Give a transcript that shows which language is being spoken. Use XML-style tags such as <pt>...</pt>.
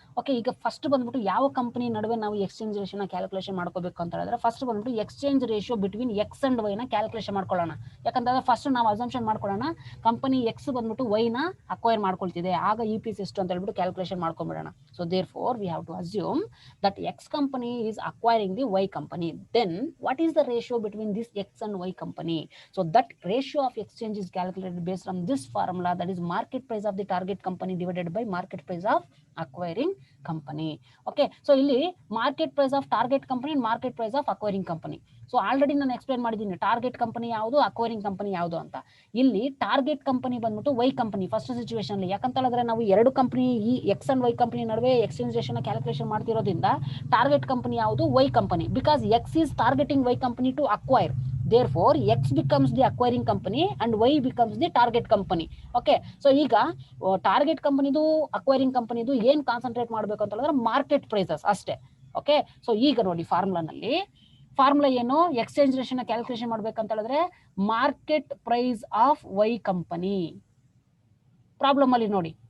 <kn>Okay, ಈಗ first ಬಂದ್ಬಿಟ್ಟು ಯಾವ ಕಂಪನಿ ನಡುವೆ ನಾವು ಎಕ್ಸ್ಚೇಂಜ್ ರೇಷಿಯೋನ ಕ್ಯಾಲ್ಕುಲೇಷನ್ ಮಾಡ್ಕೋಬೇಕು ಅಂತ ಹೇಳಿದ್ರೆ, ಫಸ್ಟ್ ಬಂದ್ಬಿಟ್ಟು exchange ratio between X and Y ನ ಕ್ಯಾಲ್ಕುಲೇಷನ್ ಮಾಡ್ಕೊಳ್ಳೋಣ. ಯಾಕಂತಂದ್ರೆ ಫಸ್ಟ್ ನಾವು ಅಸಂಪ್ಷನ್ ಮಾಡ್ಕೊಳ್ಳೋಣ, ಕಂಪನಿ ಎಕ್ಸ್ ಬಂದ್ಬಿಟ್ಟು ವೈ ನ ಅಕ್ವೈರ್ ಮಾಡ್ಕೊಳ್ತಿದೆ, ಆಗ EPS ಎಷ್ಟು ಅಂತ ಹೇಳ್ಬಿಟ್ಟು calculation ಮಾಡ್ಕೊಂಡ್ಬಿಡೋಣ.</kn> <en>So therefore we have to assume that X company is acquiring the Y company. Then what is the ratio between this X and Y company? So that ratio of exchange is calculated based on this formula, that is market price of the target company divided by market price of acquiring company. Okay, so ಇಲ್ಲಿ market price of target company and market price of acquiring company.</en> <kn>So already ನಾನು explain ಮಾಡಿದ್ದೀನಿ target company ಯಾವುದು, acquiring company ಯಾವುದು ಅಂತ. ಇಲ್ಲಿ target company ಬಂದ್ಬಿಟ್ಟು Y company first situation ಅಲ್ಲಿ, ಯಾಕಂತ ಹೇಳಿದ್ರೆ ನಾವು ಎರಡು ಕಂಪನಿ ಈ ಎಕ್ಸ್ ಅಂಡ್ ವೈ ಕಂಪನಿ ನಡುವೆ ಎಕ್ಸ್ಚೇಂಜ್ ರೇಷಿಯೋನ ಕ್ಯಾಲ್ಕುಲೇಷನ್ ಮಾಡ್ತಿರೋದ್ರಿಂದ ಟಾರ್ಗೆಟ್ ಕಂಪನಿ ಯಾವುದು, Y company,</kn> <en>Because X is targeting Y company to acquire. Therefore, X becomes the acquiring company and Y becomes the target company.</en> <kn>Okay, so ಈಗ target ಕಂಪನಿದು acquiring ಕಂಪನಿದು ಏನ್ concentrate ಮಾಡಬೇಕು ಅಂತ ಹೇಳಿದ್ರೆ market prices ಅಷ್ಟೇ. Okay, so ಈಗ ನೋಡಿ ಫಾರ್ಮುಲಾ ಏನು, ಎಕ್ಸ್ಚೇಂಜ್ ರೇಷಿಯೋನ ಕ್ಯಾಲ್ಕುಲೇಷನ್ ಮಾಡ್ಬೇಕಂತ ಹೇಳಿದ್ರೆ</kn> <en>Market price of Y company.</en> <kn>Problem ಅಲ್ಲಿ ನೋಡಿ.</kn>